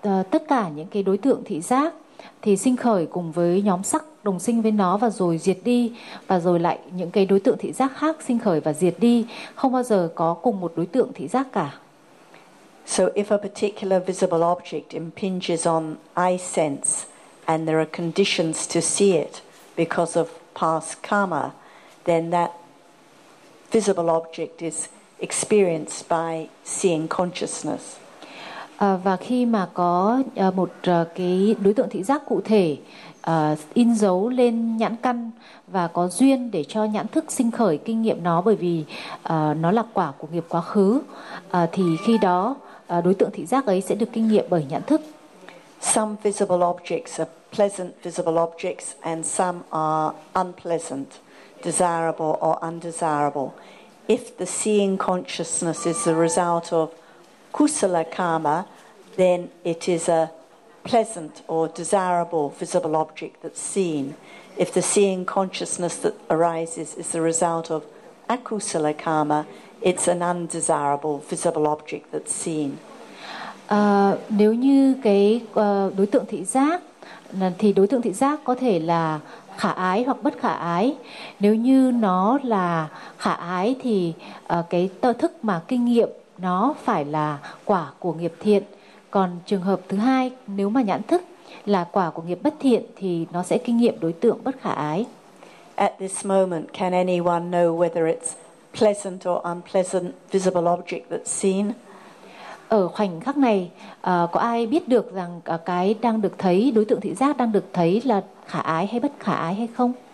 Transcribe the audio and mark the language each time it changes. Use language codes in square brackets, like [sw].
[vi] Tất cả những cái đối tượng thị giác thì sinh khởi cùng với nhóm sắc đồng sinh với nó và rồi diệt đi, và rồi lại những cái đối tượng thị giác khác sinh khởi và diệt đi, không bao giờ có cùng một đối tượng thị giác cả. [en] So if a particular visible object impinges on eye sense and there are conditions to see it because of past karma, then that visible object is experienced by seeing consciousness. [vi] Và khi mà có một cái đối tượng thị giác cụ thể in dấu lên nhãn căn và có duyên để cho nhãn thức sinh khởi kinh nghiệm nó, bởi vì nó là quả của nghiệp quá khứ, thì khi đó đối tượng thị giác ấy sẽ được kinh nghiệm bởi nhãn thức. [en] Some visible objects are pleasant visible objects and some are unpleasant, desirable or undesirable. If the seeing consciousness is the result of kusala karma, then it is a pleasant or desirable visible object that's seen. If the seeing consciousness that arises is the result of akusala karma, it's an undesirable visible object that's seen. [vi] Nếu như cái đối tượng thị giác, thì đối tượng thị giác có thể là khả ái hoặc bất khả ái. Nếu như nó là khả ái thì cái tơ thức mà kinh nghiệm nó phải là quả của nghiệp thiện. Còn trường hợp thứ hai, nếu mà nhãn thức là quả của nghiệp bất thiện thì nó sẽ kinh nghiệm đối tượng bất khả ái. [en] At this moment, can anyone know whether it's pleasant or unpleasant visible object that's seen? [vi] Ở khoảnh khắc này, có ai biết được rằng cái đang được thấy, đối tượng thị giác đang được thấy là khả ái hay bất khả ái hay không?